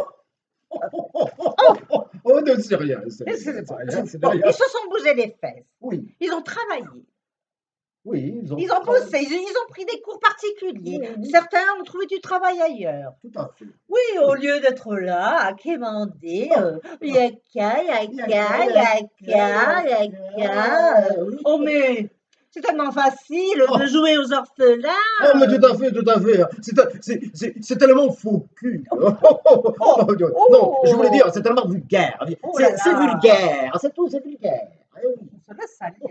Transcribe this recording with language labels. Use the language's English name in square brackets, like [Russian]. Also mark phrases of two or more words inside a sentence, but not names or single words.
[French] Oh, non, c'est rien, c'est Et rien, c'est c'est bon, rien, c'est bon, rien. ils se sont bougé les fesses. Oui, Ils ont travaillé. oui, ils ont Ils ont bossé. Ils ont pris des cours particuliers. Oui. Certains ont trouvé du travail ailleurs. Tout à fait. Oui, au lieu d'être là à quémander, yaka, yaka, Yaka, yaka, yaka, yaka. oui. Oh, mais c'est tellement facile Oh. de jouer aux orphelins. Oh, mais tout à fait, tout à fait. C'est tellement faux cul. Non, je voulais dire, c'est tellement vulgaire. Oh là C'est là. vulgaire, c'est tout, c'est vulgaire. Eh oui. On se laisse aller.